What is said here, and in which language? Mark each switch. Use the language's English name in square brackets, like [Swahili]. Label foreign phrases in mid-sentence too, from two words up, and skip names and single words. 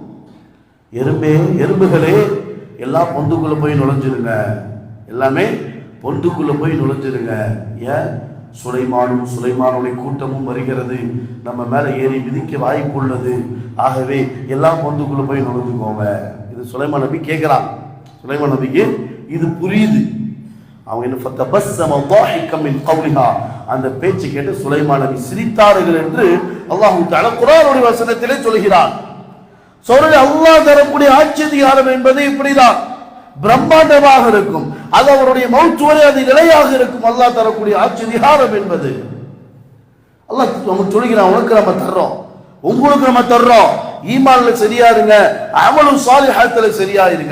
[Tamil] எறும்புகளே எல்லாம் பொந்துக்குள்ள போய் நுழைஞ்சிருங்க, எல்லாமே பொந்துக்குள்ள போய் நுழைஞ்சிருங்க. ஏன்? சுலைமானுடைய கூட்டமும் வருகிறது, நம்ம மேல ஏறி மிதிக்க வாய்ப்பு உள்ளது. ஆகவே எல்லாம் பொந்துக்குள்ள போய் நுழைஞ்சுக்கோங்க. இது சுலைமான் நபி கேட்கிறான். சுலைமான் நபிக்கு இது புரியுது. அவங்க என்ன [Arabic] فتبسم ضاحكا من قولها, [Tamil] அந்த பேச்சு கேட்டு சுலைமான் நபி சிரித்தார்கள் என்று அல்லாஹ் தஆலா குர்ஆனுடைய வசனத்திலே சொல்கிறான். சொல்ல அல்லாஹ் தரக்கூடிய ஆட்சி அதிகாரம் என்பது இப்படிதான் பிரம்மாண்டமாக இருக்கும். அது அவருடைய மௌத் வரை அது நிலையாக இருக்கும். அல்லாஹ் தரக்கூடிய ஆட்சி அதிகாரம் என்பது அல்லாஹ் நமக்கு சொல்கிறான், உனக்கு நம்ம தர்றோம், உங்களுக்கு நம்ம தர்றோம், ஈமான்ல சரியா இருங்க, [Arabic] عمل الصالحات [Tamil] சரியா இருங்க.